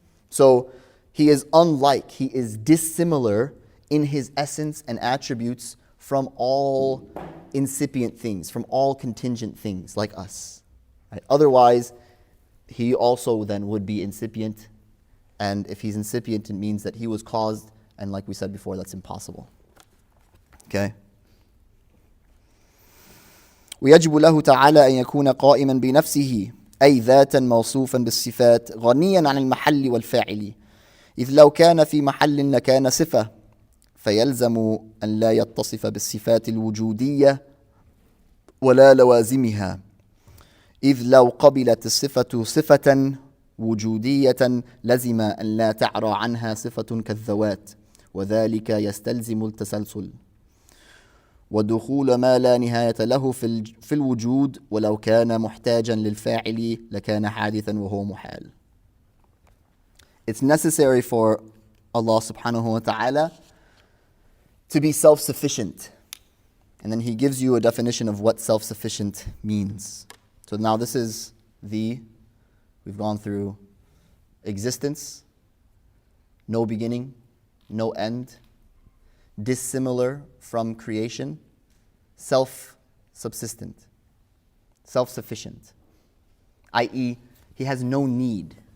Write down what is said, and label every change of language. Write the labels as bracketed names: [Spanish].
[English] So He is unlike, He is dissimilar in His essence and attributes from all incipient things, from all contingent things like us. Right? Otherwise, He also then would be incipient, and if He's incipient, it means that He was caused, and like we said before, that's impossible. Okay? [Arabic] ويجب له تعالى أن يكون قائما بنفسه أي ذاتا موصوفا بالصفات غنيا عن المحل والفاعل إذ لو كان في محل لكان صفة فيلزم أن لا يتصف بالصفات الوجودية ولا لوازمها إذ لو قبلت الصفة صفة وجودية لزم أن لا تعرى عنها صفة كالذوات وذلك يستلزم التسلسل ودخول ما لا نهاية له في الوجود ولو كان محتاجا للفاعل لكان حادثا وهو محال. [English] It's necessary for Allah subhanahu wa ta'ala to be self-sufficient. And then he gives you a definition of what self-sufficient means. So now this is we've gone through existence, no beginning, no end, dissimilar from creation, self-subsistent, self-sufficient, i.e., he has no need.